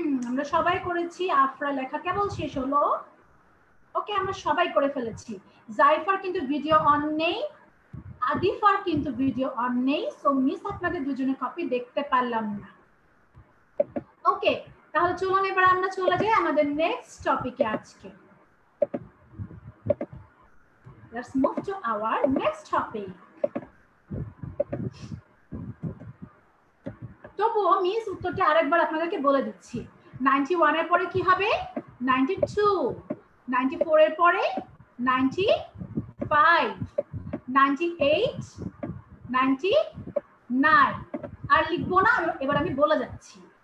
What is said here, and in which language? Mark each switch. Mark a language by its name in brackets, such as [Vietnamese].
[Bangla] আমরা সবাই করেছি, আফরা লেখা কেবল শেষ হলো। ওকে, আমরা সবাই করে ফেলেছি। জাইফার কিন্তু ভিডিও অন নেই, আদিফার কিন্তু ভিডিও অন নেই, সো মিস আপনাদের দুজনের কপি দেখতে পারলাম না। ওকে, তাহলে চলুন এবার আমরা চলে যাই আমাদের নেক্সট টপিকে আজকে। [English] Let's move to our next topic. [Bangla] তবুও মিস উত্তরটা আরেকবার আপনাদেরকে বলে দিচ্ছি। 91 এর পরে কি হবে, 92, 94 এর পরে 95, 98, 99 আর লিখবো না, এবার আমি বলে যাচ্ছি।